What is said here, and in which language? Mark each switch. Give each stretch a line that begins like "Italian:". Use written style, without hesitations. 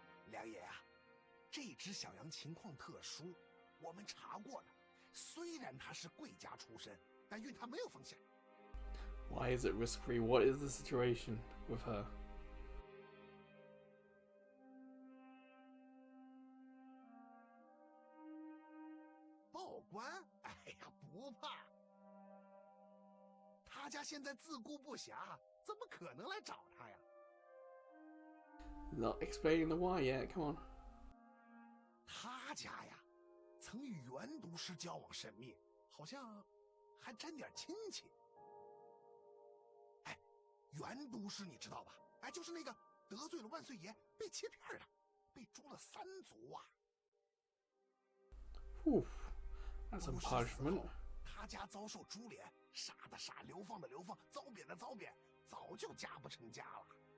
Chinese: 梁爷啊，这只小羊情况特殊，我们查过了。虽然它是贵家出身，但运它没有风险。
English: Why is it risk-free? What is the situation with her?
Chinese: 报官？哎呀，不怕。他家现在自顾不暇，怎么可能来找他呀？
English: Not explaining the why yet. Come on.
Chinese: 他家呀，曾与原都师交往甚密，好像还沾点亲戚。哎，原都师你知道吧？哎，就是那个得罪了万岁爷被切片的，被诛了3族啊。
English: Whew, that's some punishment.
Chinese: 他家遭受株连，杀的杀，流放的流放，遭贬的遭贬，早就家不成家了。